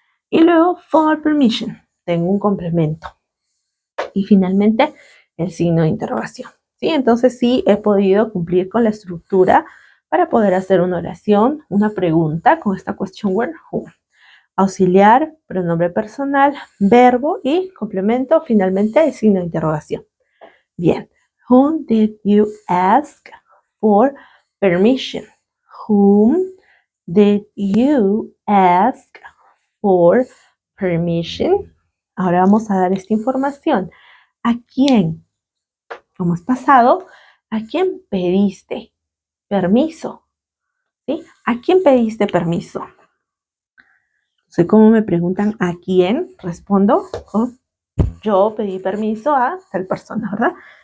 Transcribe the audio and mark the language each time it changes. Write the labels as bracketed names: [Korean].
[Spanish] Y luego, [English] for permission, [Spanish] tengo un complemento. Y finalmente, el signo de interrogación, ¿sí? Entonces sí he podido cumplir con la estructura para poder hacer una oración, una pregunta con esta question word who. Auxiliar, pronombre personal, verbo y complemento, finalmente el signo de interrogación. Bien. [English] Whom did you ask for permission? Whom did you ask for permission? [Spanish] Ahora vamos a dar esta información. ¿A quién? Como es pasado, ¿a quién pediste permiso? ¿Sí? ¿A quién pediste permiso? Entonces, ¿cómo me preguntan a quién? Respondo con yo pedí permiso a tal persona, ¿verdad?